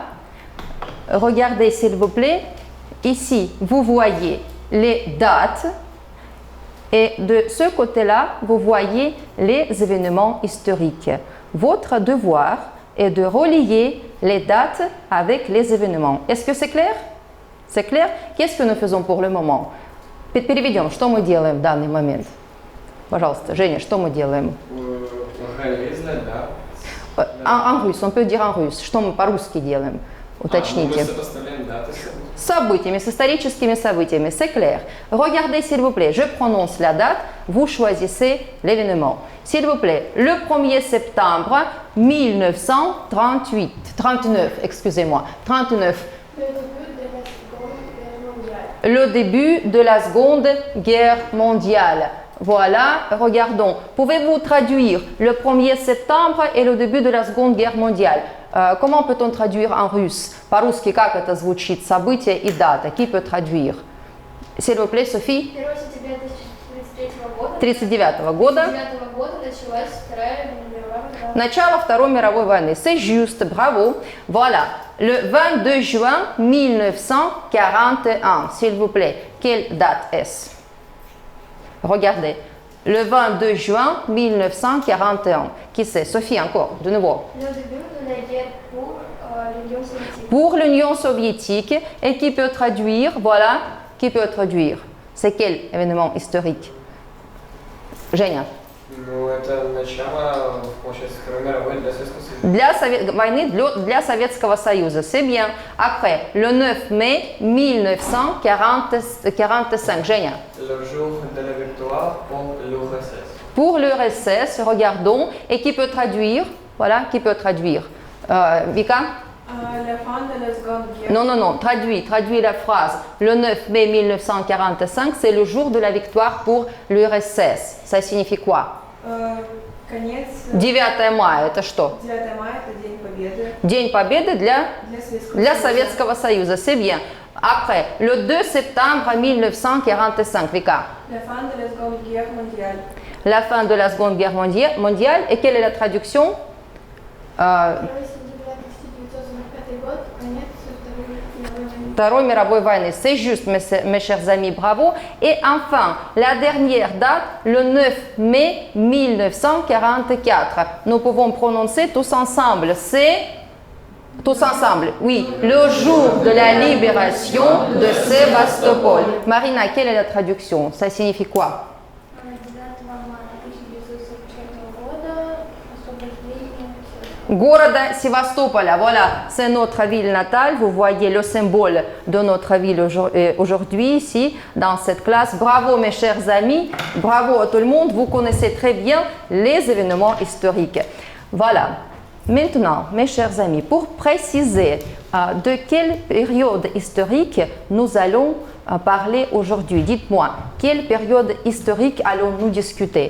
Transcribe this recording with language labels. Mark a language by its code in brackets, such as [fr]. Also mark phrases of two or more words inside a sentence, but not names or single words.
[fr] Regardez s'il vous plaît. Ici, vous voyez les dates. Et de ce côté-là, vous voyez les événements historiques. Votre devoir est de relier les dates avec les événements. Est-ce que c'est clair? C'est clair? Qu'est-ce que nous faisons pour le moment? [ru] Переведем, что мы делаем в данный момент? Пожалуйста, Женя, что мы делаем? [fr] En russe, on peut dire en russe. [ru] Что мы по-русски делаем? Уточните. Мы сопоставляем даты. С событиями, с историческими событиями, [fr] c'est clair. Regardez s'il vous plaît, je prononce la date, vous choisissez l'événement. S'il vous plaît, le 1er septembre 1938, 39, excusez-moi, 39. Le début de la Seconde Guerre mondiale. Voilà, regardons. Pouvez-vous traduire le 1er septembre et le début de la Seconde Guerre mondiale? Comment peut-on traduire en russe? [ru] По-русски, как это звучит? Событие и дата. [fr] Qui peut traduire? S'il vous plaît, Sophie? [ru] 1 сентября 1939 года. 1939 года. 1939 года началась Вторая мировая война. Начало Второй мировой войны. [fr] C'est juste, bravo. Voilà, le 22 juin 1941. S'il vous plaît, quelle date est-ce? Regardez, le 22 juin 1941. Qui c'est? Sophie, encore, de nouveau. Le début de la guerre pour l'Union soviétique. Pour l'Union soviétique. Et qui peut traduire? Voilà, qui peut traduire? C'est quel événement historique? Женя. [ru] Ну, это начало, получается, Второй мировой для Советского Союза. Войны для Советского Союза. [fr] C'est bien. Après, le 9 mai 1945. Женя. Le jour de la victoire pour l'URSS. Pour l'URSS, regardons. Et qui peut traduire? Voilà, qui peut traduire? Vika? La fin de la Seconde Guerre. Non, traduis la phrase. Le 9 mai 1945, c'est le jour de la victoire pour l'URSS. Ça signifie quoi? [ru] Конец. 9 мая, это что? 9 мая – это День Победы. День Победы для Советского Союза, [fr] c'est bien. Après, le 2 septembre 1945, Vika. La fin de la Seconde Guerre mondiale. La fin de la Seconde Guerre mondiale. Et quelle est la traduction? [ru] 1 сентября 1945 год. Конец Второй мировой войны. [fr] C'est juste, mes chers amis, bravo. Et enfin, la dernière date, le 9 mai 1944. Nous pouvons prononcer tous ensemble. C'est tous ensemble, oui, le jour de la libération de Sébastopol. Marina, quelle est la traduction? Ça signifie quoi? [ru] 9 мая 1944 года. Освобождение Города Севастополя. [fr] Voilà, c'est notre ville natale. Vous voyez le symbole de notre ville aujourd'hui ici, dans cette classe. Bravo mes chers amis, bravo à tout le monde. Vous connaissez très bien les événements historiques. Voilà. Maintenant, mes chers amis, pour préciser de quelle période historique nous allons parler aujourd'hui, dites-moi, quelle période historique allons-nous discuter?